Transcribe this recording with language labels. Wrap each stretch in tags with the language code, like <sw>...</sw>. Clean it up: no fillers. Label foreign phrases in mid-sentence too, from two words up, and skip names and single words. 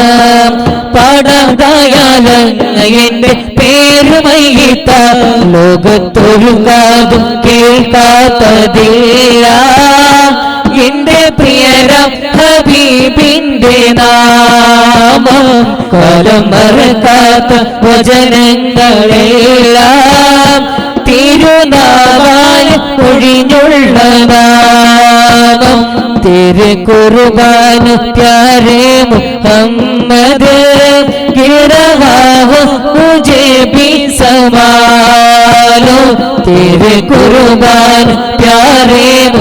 <ml>പാടാതായാലങ്ങ് എന്റെ പേരുമൈത്ത ലോകത്തൊരു കാതും കേൾക്കാത്തതില്ല എന്റെ പ്രിയരാം ഹബീബിന്റെ നാമം കാലം മറക്കാത്ത വചനങ്ങളെല്ലാം തിരുനാവാൽ ഒഴിഞ്ഞുള്ള നാമം</ml> <hi>तेरे कुर्बान प्यारे मोहम्मद गिर रहा हो मुझे भी संभालो तेरे कुर्बान प्यारे</hi>